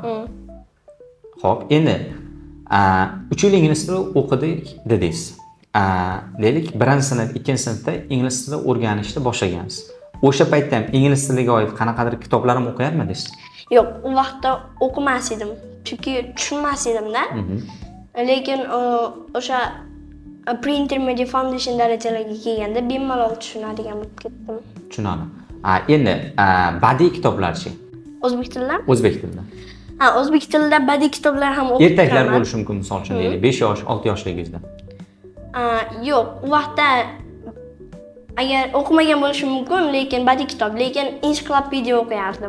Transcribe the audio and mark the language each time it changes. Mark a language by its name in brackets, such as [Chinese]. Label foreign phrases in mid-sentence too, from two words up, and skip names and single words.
[Uzbek] Xo'p, endi 3 yil ingliz tili o'qidik dedingiz. Deylik, 1-sinf, 2-sinfda ingliz tili o'rganishni boshlagansiz. O'sha paytda ham ingliz tiliga oid qanaqadir kitoblar ham o'qiyapmidingiz? Yo'q, u vaqtda o'qimas edim, chunki tushunmas edim-da. Lekin o'sha [English] pre-intermediate foundation [Uzbek] darajalariga kelganda bemalol tushunadigan bo'lib ketdim. Tushunaman. Endi badiiy kitoblarchi? O'zbek tilida? O'zbek tilida. O'zbek tilida badiiy kitoblar ham o'qib Ertaklar bo'lishi mumkin, misol uchun deylik, 5 yosh, 6 yoshligingizda. Yo'q, u vaqtda agar o'qimagan bo'lishim mumkin, lekin badiiy kitob, lekin ensiklopediya o'qiyardim.